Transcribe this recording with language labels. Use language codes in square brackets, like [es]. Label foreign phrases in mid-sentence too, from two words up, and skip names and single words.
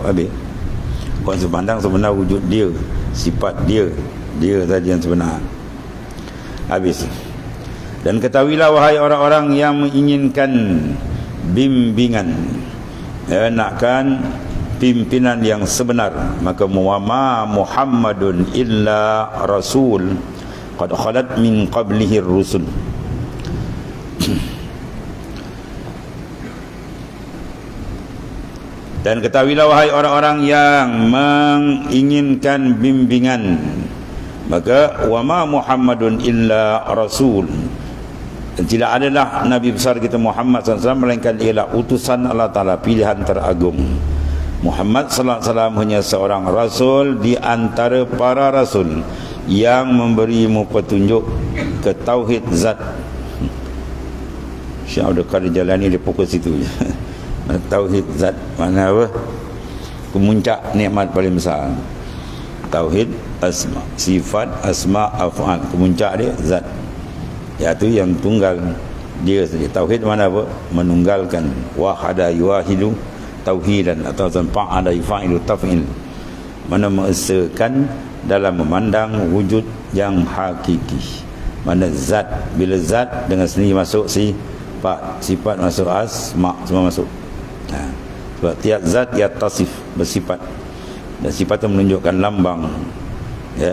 [ms] Habis kau sepandang sebenar wujud dia, sifat dia saja yang sebenar. Habis. Dan ketahuilah wahai orang-orang yang menginginkan bimbingan, ya, nakkan pimpinan yang sebenar, [ar] maka وما محمد إلا رسول قد خلت من قبله رسل. [ms] Dan ketahuilah wahai orang-orang yang menginginkan bimbingan, maka [ar] وما محمد إلا رسول, [ms] tidak adalah Nabi besar kita Muhammad SAW melainkan ialah utusan Allah Ta'ala, pilihan teragung. Muhammad SAW hanya seorang rasul di antara para rasul yang memberimu petunjuk ke tauhid zat. Syekh Abdul Qadir Jalani dia fokus situ je. Tauhid zat mana apa? Kemuncak nikmat paling besar. Tauhid asma, sifat, asma, af'al, kemuncak dia zat. iaitu yang tunggal dia saja. Tauhid mana apa? Menunggalkan. [ar] وحد يوحد توحيدا [ms] atau [ar] فعل يفعل تفعيل, [ms] mana mengesakan dalam memandang wujud yang hakiki. Mana zat, bila zat dengan sendiri masuk sifat masuk asma, semua masuk. Sebab tiap zat ia tasif, bersifat, dan sifat itu menunjukkan lambang, ya.